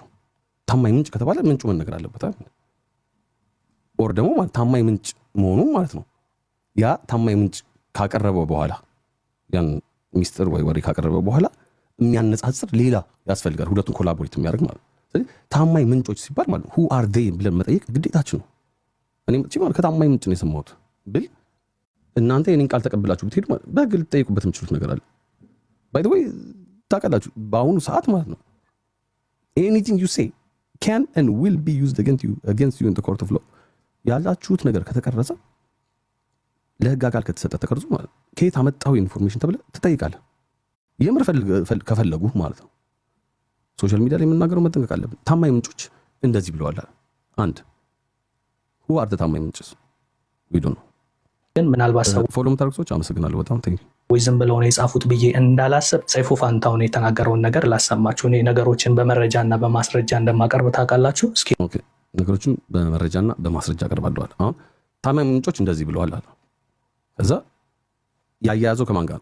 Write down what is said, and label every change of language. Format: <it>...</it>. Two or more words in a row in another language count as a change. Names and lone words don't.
<am>ታማኝ ምንጭ ከተባለ ምንጩ መነገር አለበት አይደል? ኦር ደግሞ ማለት ታማኝ ምንጭ መሆኑ ማለት ነው ያ ታማኝ ምንጭ ካቀረበው በኋላ ያን ሚስጥር ወይ ወሬ ካቀረበው በኋላ የሚያነጻጽር ሌላ ያስፈልጋል፣ ሁለቱን ኮላቦሬት የሚያደርግ ማለት ነው። ስለዚህ ታማኝ ምንጮች ሲባል ማለት</am> <en>who are they</en> <am>ብለን መጠየቅ ግዴታችን ነው። እኔም ማለት ከታማኝ ምንጭ ነው የሰማሁት ብል እናንተ የኔን ቃል ተቀብላችሁ ብትሄዱ በግል ጠይቁበት የምችሉት ነገር አለ።</am> <en>by the way</en> <am>ታውቃላችሁ በአሁኑ ሰዓት ማለት ነው</am> <en>anything you say can and will be used against you in the court of law።</en> <am>ያላችሁት ነገር ከተቀረጸ ለህግ አካል ከተሰጠ ተቀርጾ ማለት ከየት አመጣው ኢንፎርሜሽን ተብለ ትጠይቃለህ። የምር ከፈለጉ ማለት ነው።</am> <en>social media</en> <am>ላይ የምናገረው መጠንቀቅ አለብን። ታማኝ ምንጮች እንደዚህ ብለዋል። አንድ</am> <en>who are the</en> <am>ታማኝ ምንጮች</am> <en>we don't know።</en> <am>ግን ምናልባት ሰው ፎሎ ምታርክሶች አመሰግናለሁ በጣም ቴንክ ወይ ዝም ብለው ነው የጻፉት ብዬ እንዳላሰብ ሰይፉ ፋንታውን የተናገረውን ነገር ላሰማችሁ። እኔ ነገሮችን በመረጃና በማስረጃ እንደማቀርብ ታውቃላችሁ። እስኪ ኦኬ ነገሮችን በመረጃና በማስረጃ አቀርባለሁ። አሁን ታማኝ ምንጮች እንደዚህ ብለዋል አለ። ከዛ ያያያዘው ከማን ጋር?</am>